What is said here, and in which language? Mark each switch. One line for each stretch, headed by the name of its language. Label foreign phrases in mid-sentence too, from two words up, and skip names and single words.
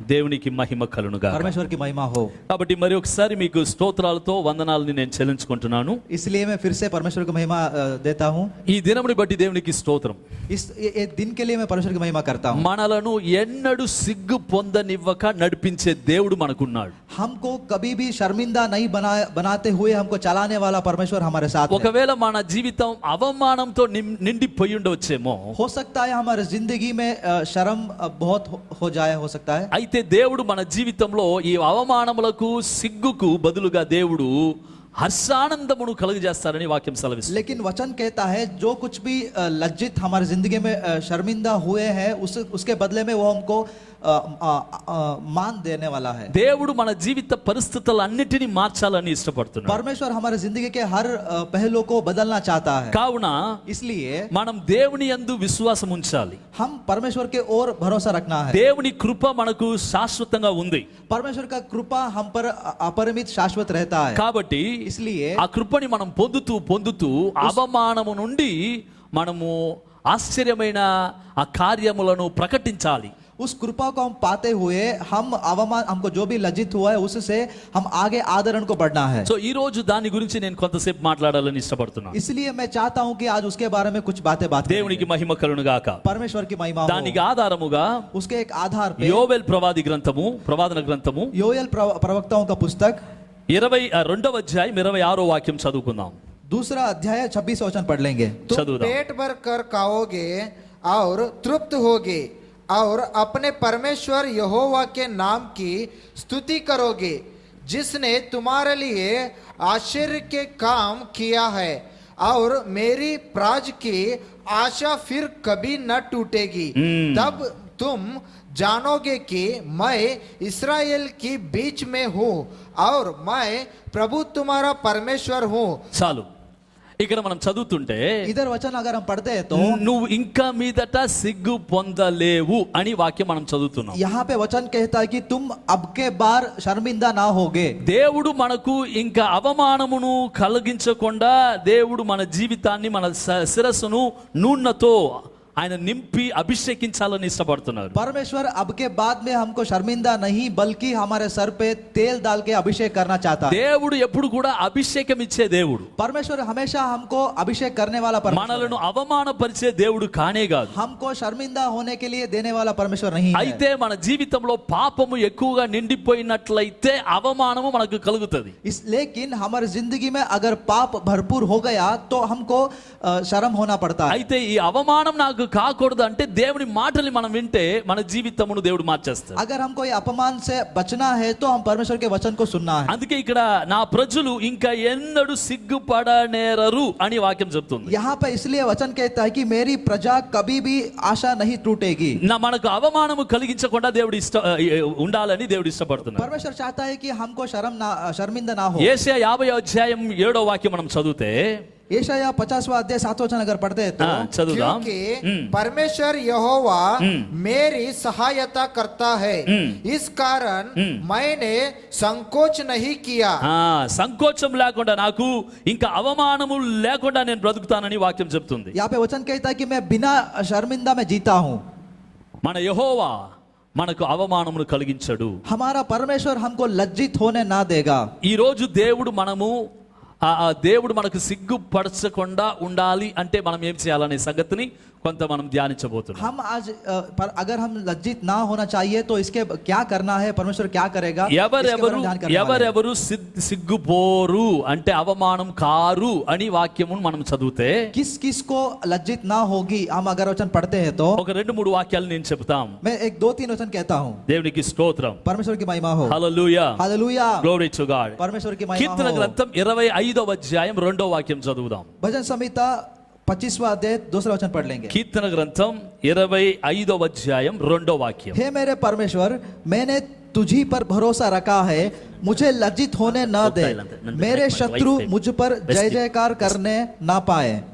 Telugu: దేవునికి మహిమ కలుగునుగా.
Hindi: परमेश्वर की महिमा हो।
Telugu: కాబట్టి మరి ఒకసారి మీకు స్తోత్రాలతో వందనాలని నేను చెల్లించుకుంటున్నాను.
Hindi: इसलिए मैं फिर से परमेश्वर को महिमा देता हूँ।
Telugu: ఈ దినముని బట్టి దేవునికి స్తోత్రం.
Hindi: ये दिन के लिए मैं परमेश्वर की महिमा करता हूँ।
Telugu: మనలను ఎన్నడూ సిగ్గు పొందనివ్వక నడిపించే దేవుడు మనకున్నాడు.
Hindi: हमको कभी भी शर्मिंदा नहीं बनाते हुए हमको चलाने वाला परमेश्वर हमारे साथ है।
Telugu: ఒకవేళ మన జీవితం అవమానంతో నిండిపోయి ఉండవచ్చేమో.
Hindi: हो सकता है हमारे जिंदगी में शर्म बहुत हो जाए, हो सकता है।
Telugu: అయితే దేవుడు మన జీవితంలో ఈ అవమానములకు సిగ్గుకు బదులుగా దేవుడు హర్షానందమును కలుగజేస్తారని వాక్యం సెలవిస్తుంది.
Hindi: लेकिन वचन कहता है जो कुछ भी लज्जित हमारे जिंदगी में शर्मिंदा हुए हैं उसके बदले में वो हमको मान देने वाला है।
Telugu: దేవుడు మన జీవిత పరిస్థితులన్నిటిని మార్చాలని ఇష్టపడుతున్నాడు.
Hindi: परमेश्वर हमारे जिंदगी के हर पहलू को बदलना चाहता है।
Telugu: కావున
Hindi: इसलिए
Telugu: మనం దేవుని యందు విశ్వాసం ఉంచాలి.
Hindi: हम परमेश्वर के ओर भरोसा रखना है।
Telugu: దేవుని కృప మనకు శాశ్వతంగా ఉంది.
Hindi: परमेश्वर का कृपा हम पर अपरिमित शाश्वत रहता है।
Telugu: కాబట్టి
Hindi: इसलिए
Telugu: ఆ కృపని మనం పొందుతూ అవమానము నుండి మనము ఆశ్చర్యమైన ఆ కార్యములను ప్రకటించాలి.
Hindi: उस कृपा को हम पाते हुए हम अवमान हमको जो भी लज्जित हुआ है उससे हम आगे आदरण को बढ़ना है।
Telugu: సో ఈ రోజు దాని గురించి నేను కొంతసేపు మాట్లాడాలని ఇష్టపడుతున్నాను.
Hindi: इसलिए मैं चाहता हूं कि आज उसके बारे में कुछ बात
Telugu: దేవునికి మహిమ కలుగును గాక.
Hindi: परमेश्वर की महिमा हो।
Telugu: దానికి ఆధారముగా
Hindi: उसके एक आधार पे
Telugu: యోవేల్ ప్రవాదన గ్రంథము
Hindi: योएल प्रवक्ताओं का पुस्तक
Telugu: 22వ అధ్యాయం 26వ వాక్యం చదువుకుందాం.
Hindi: दूसरा अध्याय 26 वचन पढ़ लेंगे। तुम पेट भर कर खाओगे और तृप्त होगे और अपने परमेश्वर यहोवा के नाम की स्तुति करोगे जिसने तुम्हारे लिए आश्चर्य के काम किया है और मेरी प्राज की आशा फिर कभी न टूटेगी। तब तुम जानोगे कि मैं इस्राएल की बीच में हूँ और मैं प्रभु तुम्हारा परमेश्वर हूँ।
Telugu: చాలు. ఇక్కడ మనం చదువుతుంటే
Hindi: इधर वचन अगर हम पढ़ते हैं तो
Telugu: నువ్వు ఇంకా మీదట సిగ్గు పొందలేవు అని వాక్యం మనం చదువుతున్నాం.
Hindi: यहाँ पे वचन कहता है कि तुम अब के बार शर्मिंदा ना होगे।
Telugu: దేవుడు మనకు ఇంకా అవమానమును కలిగించకుండా దేవుడు మన జీవితాన్ని మన శిరస్సును నూనెతో ఆయన నింపి అభిషేకించాలని ఇష్టపడుతున్నారు.
Hindi: परमेश्वर अब के बाद में हमको शर्मिंदा नहीं बल्कि हमारे सर पे तेल डाल के अभिषेक करना चाहता है।
Telugu: దేవుడు ఎప్పుడు కూడా అభిషేకం ఇచ్చే దేవుడు.
Hindi: परमेश्वर हमेशा हमको अभिषेक करने वाला परमेश्वर
Telugu: మనలను అవమానపరిచే దేవుడు కానే కాదు.
Hindi: हमको शर्मिंदा होने के लिए देने वाला परमेश्वर नहीं है।
Telugu: అయితే మన జీవితంలో పాపము ఎక్కువగా నిండిపోయినట్లయితే అవమానము మనకు కలుగుతుంది.
Hindi: लेकिन हमारी जिंदगी में अगर पाप भरपूर हो गया तो हमको शर्म होना पड़ता है।
Telugu: అయితే ఈ అవమానం నాకు కాకూడదు అంటే దేవుని మాటల్ని మనం వింటే మన జీవితమును దేవుడు మార్చేస్తాడు.
Hindi: अगर हमको ये अपमान से बचना है तो हम परमेश्वर के वचन को सुनना है।
Telugu: అందుకే ఇక్కడ నా ప్రజలు ఇంకా ఎన్నడూ సిగ్గుపడనేరరు అని వాక్యం చెప్తుంది.
Hindi: यहाँ पे इसलिए वचन कहता है कि मेरी प्रजा कभी भी आशा नहीं टूटेगी।
Telugu: మనకు అవమానము కలిగించకుండా దేవుడు ఉండాలని దేవుడు ఇష్టపడుతున్నాడు.
Hindi: परमेश्वर चाहता है कि हमको शर्मिंदा ना हो।
Telugu: యేషయా 50వ అధ్యాయం 7వ వాక్యం మనం చదివితే
Hindi: यशायाह 50वां अध्याय 7वां वचन अगर पढ़ते हैं तो
Telugu: చదువుదాం.
Hindi: क्योंकि परमेश्वर यहोवा मेरी सहायता करता है इस कारण मैंने संकोच नहीं किया।
Telugu: సంకోచం లేకుండా నాకు ఇంకా అవమానము లేకుండా నేను బ్రతుకుతానని వాక్యం చెప్తుంది.
Hindi: यहाँ पे वचन कहता है कि मैं बिना शर्मिंदा में जीता हूँ।
Telugu: మన యెహోవా మనకు అవమానమును కలిగించడు.
Hindi: हमारा परमेश्वर हमको लज्जित होने ना देगा।
Telugu: ఈ రోజు దేవుడు మనకు సిగ్గుపరచకుండా ఉండాలి అంటే మనం ఏం చేయాలనే సంగతిని కొంత మనం ధ్యానించబోతున్నాం.
Hindi: हम आज अगर हम लज्जित ना होना चाहिए तो इसके क्या करना है, परमेश्वर क्या करेगा,
Telugu: ఎవరెవరు సిగ్గుపోరు అంటే అవమానం కారు అని వాక్యమును మనం చదివితే
Hindi: किस किस को लज्जित ना होगी हम अगर वचन पढ़ते हैं तो
Telugu: ఒక 2-3 వాక్యాలు నేను చెప్తాం.
Hindi: मैं 1-2-3 वचन कहता हूँ.
Telugu: దేవునికి స్తోత్రం.
Hindi: परमेश्वर की महिमा हो।
Telugu: హల్లెలూయా.
Hindi: हालेलुया।
English: Glory to God.
Hindi: परमेश्वर की महिमा
Telugu: కీర్తన
Hindi: हो।
Telugu: గ్రంథం 25వ అధ్యాయం 2వ వాక్యం చదువుదాం.
Hindi: भजन संहिता 25वां अध्याय 2रा वचन पढ़ लेंगे।
Telugu: కీర్తన గ్రంథం 25వ అధ్యాయం 2వ వాక్యం.
Hindi: हे मेरे परमेश्वर मैंने तुझी पर भरोसा रखा है मुझे लज्जित होने न दे मेरे शत्रु मुझ पर जय जयकार करने ना पाए।